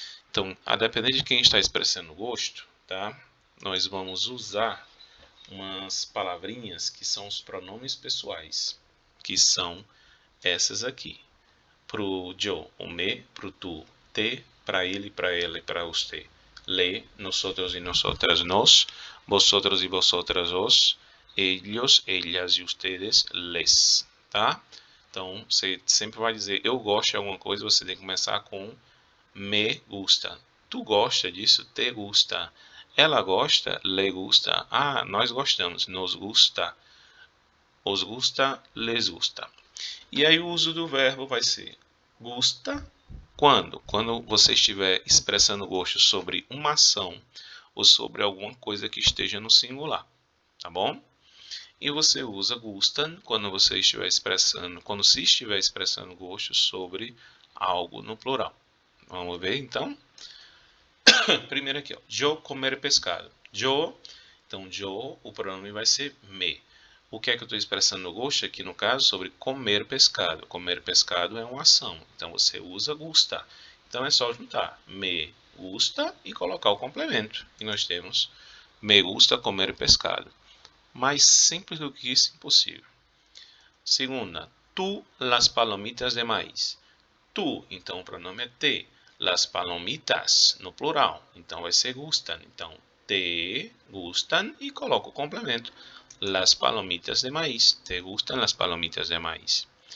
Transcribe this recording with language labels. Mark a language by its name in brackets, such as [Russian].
[Portuguese] Então, a depender de quem está expressando o gosto, tá? Nós vamos usar umas palavrinhas que são os pronomes pessoais, que são essas aqui. Pro yo, o me, pro tu, te, para ele, para ela e para você. [Spanish] Le, nosotros y nosotras, nos, vosotros y vosotras, os, ellos, ellas e ustedes, les, tá? [Portuguese] Então, você sempre vai dizer eu gosto de alguma coisa, você tem que começar com [Spanish] me gusta. [Portuguese] Tu gosta disso? [Spanish] Te gusta. [Portuguese] Ela gosta? [Spanish] Le gusta. [Portuguese] Ah, nós gostamos. [Spanish] Nos gusta. Os gusta, les gusta. [Portuguese] E aí o uso do verbo vai ser gusta quando? Quando você estiver expressando gosto sobre uma ação ou sobre alguma coisa que esteja no singular, tá bom? E você usa gustan quando você estiver expressando, quando se estiver expressando gosto sobre algo no plural. Vamos ver então? Primeiro aqui, ó, [Spanish] yo comer pescado. [Portuguese] Yo, então yo, o pronome vai ser me. O que é que eu estou expressando no gosto aqui no caso? Sobre comer pescado. Comer pescado é uma ação, então você usa gusta. Então é só juntar [Spanish] me gusta [Portuguese] e colocar o complemento. E nós temos [Spanish] me gusta comer pescado. [Portuguese] Mais simples do que isso, impossível. Segunda, [Spanish] tu las palomitas de maíz. [Portuguese] Tu, então o pronome é te. [Spanish] Las palomitas, [Portuguese] no plural, então vai ser gustan. Então, [Spanish] te gustan [Portuguese] e coloco o complemento. [Spanish] Las palomitas de maíz. Te gustan las palomitas de maíz.